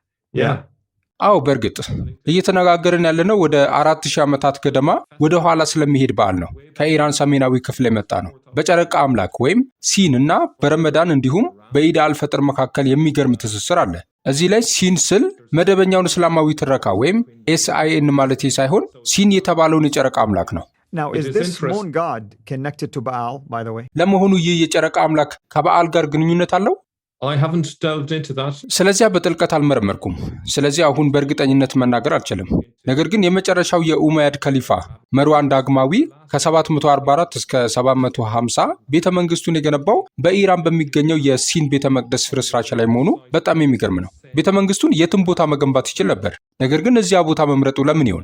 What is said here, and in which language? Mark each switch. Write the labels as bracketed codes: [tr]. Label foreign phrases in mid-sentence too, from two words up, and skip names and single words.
[am] አዎ፣ በእርግጥ እየተነጋገርን ያለነው ወደ 4000 ዓመታት ገደማ ወደ ኋላ ስለሚሄድ በዓል ነው። ከኢራን ሰሜናዊ ክፍል የመጣ ነው። በጨረቃ አምላክ ወይም ሲን እና በረመዳን እንዲሁም በኢድ አልፈጥር መካከል የሚገርም ትስስር አለ። እዚህ ላይ ሲን ስል መደበኛውን እስላማዊ ትረካ ወይም SIN ማለት ሳይሆን ሲን የተባለውን የጨረቃ አምላክ ነው። [en] Now, is this moon god connected to Baal, by the way? [am] ለመሆኑ ይህ የጨረቃ አምላክ ከበዓል ጋር ግንኙነት አለው? [en] I haven't delved into that. [am] ስለዚያ በጥልቀት አልመረመርኩም። ስለዚህ አሁን በእርግጠኝነት መናገር አልችልም። ነገር ግን የመጨረሻው የኡመያድ ከሊፋ መርዋን ዳግማዊ ከ744 እስከ 750 ቤተ መንግስቱን የገነባው በኢራን በሚገኘው የሲን ቤተ መቅደስ ፍርስራሽ ላይ መሆኑ በጣም የሚገርም ነው። ቤተ መንግስቱን የትም ቦታ መገንባት ይችል ነበር። ነገር ግን እዚያ ቦታ መምረጡ ለምን ይሆን?